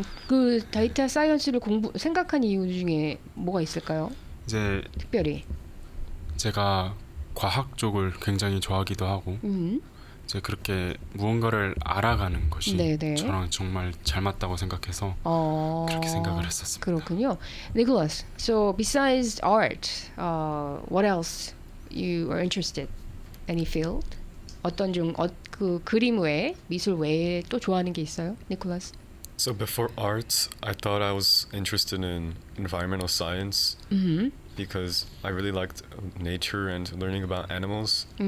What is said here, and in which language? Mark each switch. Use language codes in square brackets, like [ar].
[ko] 그 데이터 사이언스를 생각한 이유 중에 뭐가 있을까요? 이제 특별히 제가 과학 쪽을 굉장히 좋아하기도 하고 이제 그렇게 무언가를 알아가는 것이 저랑 정말 잘 맞다고 생각해서 그렇게 생각을 했었습니다. 그렇군요. [en] Nicholas, so besides art, what else you are interested? Any field? [ko] 어떤 그 그림 외에 미술 외에 또 좋아하는 게 있어요, Nicholas? [en] So before arts, I thought I was interested in environmental science because I really liked nature and learning about animals.